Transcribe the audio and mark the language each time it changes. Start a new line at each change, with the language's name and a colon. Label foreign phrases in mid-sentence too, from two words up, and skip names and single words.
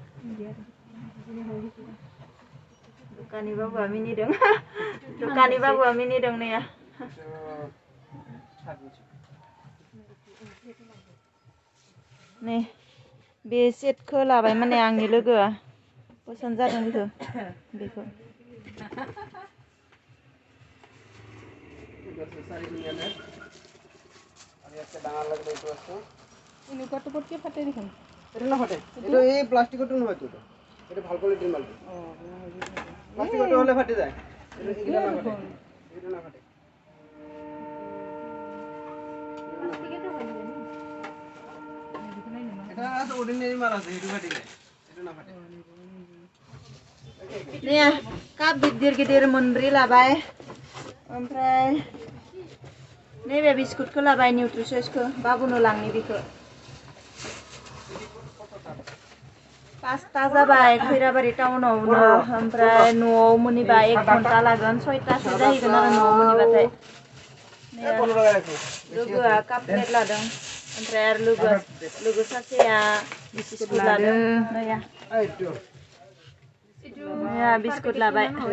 Bodo: दखानि बाबुआ मिनिदों दखानि बाबुआ मिनिदों नैया नै बे सेटखौ लाबाय माने आंनि लोगोआ पसन्द जादों बेखौ
Assamese: প্লাষ্টিকটো নহয় তো এটা ভাল কোৱালিটিৰ মাল প্লাষ্টিকটো হলে ফাটি যায় এটা না ফাটে এটা অর্ডিনারি মাল আছে এটা ফাটি যায় এটা না ফাটে
Bodo: Nih, kap गिदिर मोनब्रै लाबाय ओमफ्राय नैबे बिस्कुटखौ लाबाय निउट्रिसइसखौ बाबुनो लांनि बेखौ पास्ता जाबाय खैराबारि टाउनावनो ओमफ्राय न'आव मोनहैबा 1 घन्टा लागोन 6टासो जाहैगोन आरो न'आव मोनहैबाथाय लोगोआ काप प्लेट लादों ओमफ्राय आरो लोगो सासेया बिस्कुट लादों बिस्कुट लाबाय